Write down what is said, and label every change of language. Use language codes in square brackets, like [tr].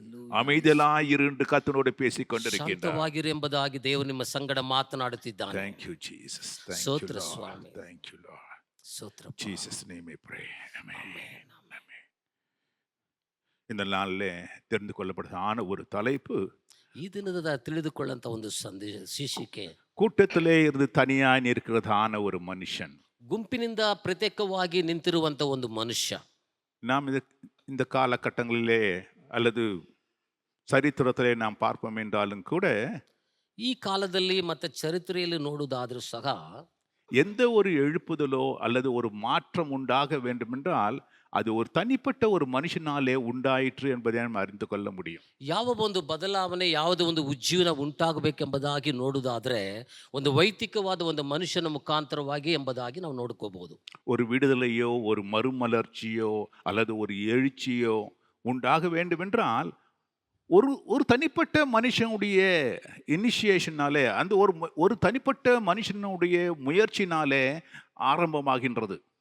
[ta] அமைதலாய் இருந்து கர்த்தரோடு பேசிக் கொண்டிருக்கின்றார் [kn] ಎಂಬುದಾಗಿ ದೇವರು ನಿಮ್ಮ ಸಂಗಡ ಮಾತನಾಡುತ್ತಿದ್ದಾನೆ. [en] Thank you Jesus. Thank [kn] ಸ್ತೋತ್ರ [en] you Lord. [kn] Swami. [en] Thank you Lord. [kn] ಸ್ತೋತ್ರ. [en] Jesus name we pray. Amen. Amen. [ta] இந்த நாளில் தெரிந்து கொள்ளப்பட்டதான ஒரு தலைப்பு, [kn] ಈ ದಿನದ ತಿಳಿದುಕೊಳ್ಳಂತ ಒಂದು ಶೀರ್ಷಿಕೆ, [ta] கூட்டத்திலே இருந்து தனியாய் நிற்கிறதான ஒரு மனுஷன். [kn] ಗುಂಪಿನಿಂದ ಪ್ರತ್ಯೇಕವಾಗಿ ನಿಂತಿರುವಂತ ಒಂದು ಮನುಷ್ಯ. [ta] நாம் இந்த காலகட்டங்களிலே அல்லது சரித்திரத்திலே நாம் பார்ப்போம் என்றாலும் கூட, [kn] ಈ ಕಾಲದಲ್ಲಿ ಮತ್ತೆ ಚರಿತ್ರೆಯಲ್ಲಿ ನೋಡುವುದಾದ್ರೂ ಸಹ [ta] எந்த ஒரு எழுப்புதலோ அல்லது ஒரு மாற்றம் உண்டாக வேண்டுமென்றால் அது ஒரு தனிப்பட்ட ஒரு மனுஷனாலே உண்டாயிற்று என்பதை நாம் அறிந்து கொள்ள முடியும். [kn] ಯಾವ ಒಂದು ಬದಲಾವಣೆ, ಯಾವುದೋ ಒಂದು ಉಜ್ಜೀವನ ಉಂಟಾಗಬೇಕೆಂಬುದಾಗಿ ನೋಡುವುದಾದ್ರೆ ಒಂದು ವೈಯಕ್ತಿಕವಾದ ಒಂದು ಮನುಷ್ಯನ ಮುಖಾಂತರವಾಗಿ ಎಂಬುದಾಗಿ ನಾವು ನೋಡ್ಕೋಬಹುದು. [ta] ஒரு விடுதலையோ ஒரு மறுமலர்ச்சியோ அல்லது ஒரு எழுச்சியோ உண்டாக வேண்டுமென்றால் ஒரு தனிப்பட்ட மனுஷனுடைய இனிஷியேஷனாலே, அந்த ஒரு தனிப்பட்ட மனுஷனுடைய முயற்சினாலே ஆரம்பமாகின்றது.